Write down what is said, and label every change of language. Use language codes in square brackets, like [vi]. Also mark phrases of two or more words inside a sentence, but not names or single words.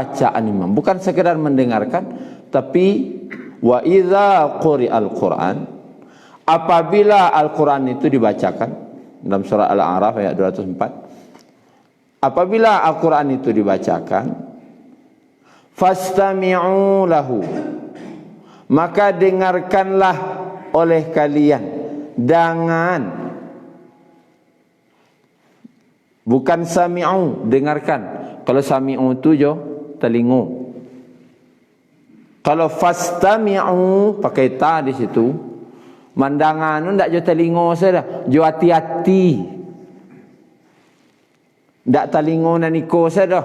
[id] bacaan imam, bukan sekedar mendengarkan, tapi [ar] وإذا قرئ القرآن, [id] apabila Al-Quran itu dibacakan dalam surah Al-A'raf ayat 204, apabila Al-Quran itu dibacakan, [ar] فاستمعوا له, [id] maka dengarkanlah oleh kalian. Bukan sami'u, dengarkan. [min] Kalau sami'u tu jo telingu. Kalau fastami'u pakai ta di situ, mandangan tu ndak jo telingu saja, jo hati-hati. Ndak telingu naniko saja.